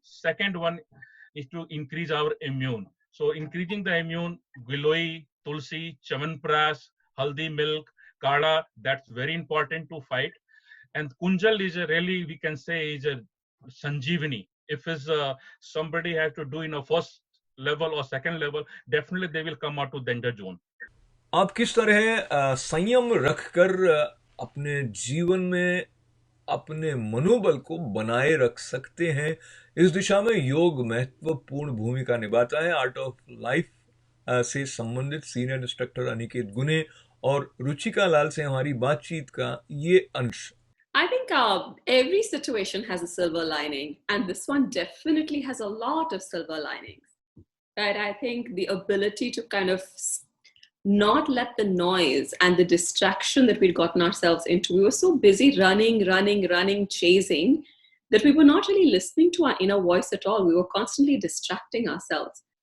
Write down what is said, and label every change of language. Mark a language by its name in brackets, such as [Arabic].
[English] Second one is to increase our immune. So increasing the immune, giloi, tulsi, chavanpras, haldi milk, kada, that's very important to fight. And kunjal is a really, we can say, is a sanjeevani. If is somebody has to do in a first level or second level, definitely they will come out to danger zone. [Hindi] आप किस तरह संयम रखकर अपने जीवन में अपने मनोबल को बनाए रख सकते हैं, इस दिशा में योग महत्वपूर्ण भूमिका निभाता है। आर्ट ऑफ लाइफ से संबंधित सीनियर इंस्ट्रक्टर अनिकेत गुने और रुचिका लाल से हमारी बातचीत का ये अंश। [English] I think every situation has a silver lining, and this one definitely has a lot of silver linings. Right? I think the ability to kind of not let the noise and the distraction that we'd gotten ourselves into, we were so busy running, chasing, that we were not really listening to our inner voice at all. We were constantly distracting ourselves.